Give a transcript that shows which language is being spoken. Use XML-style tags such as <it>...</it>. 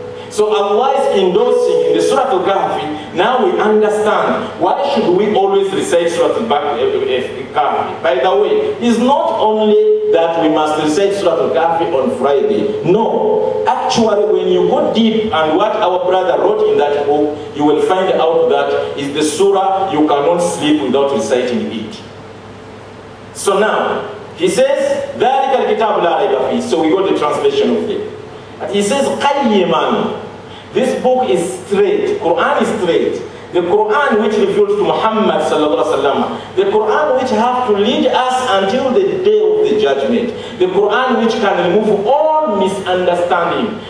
<en>So Allah is endorsing in the Surah Al-Kahfi. Now we understand why should we always recite Surah Al-Kahfi. By the way, it's not only that we must recite Surah Al-Kahfi on Friday. No, actually when you go deep and what our brother wrote in that book, you will find out that is the surah you cannot sleep without reciting it. So now, he says,</en> <ar>ذَلِكَ الْكِتَابُ لَا رَيْبَ فِيهِ.</ar> <en>So we got the translation of it. And he says, قَيِّمًا. This book is straight. Quran is straight. The Quran which refers to Muhammad sallallahu alaihi wasallam. The Quran which have to lead us until the day of the judgment. The Quran which can remove all misunderstanding.</en>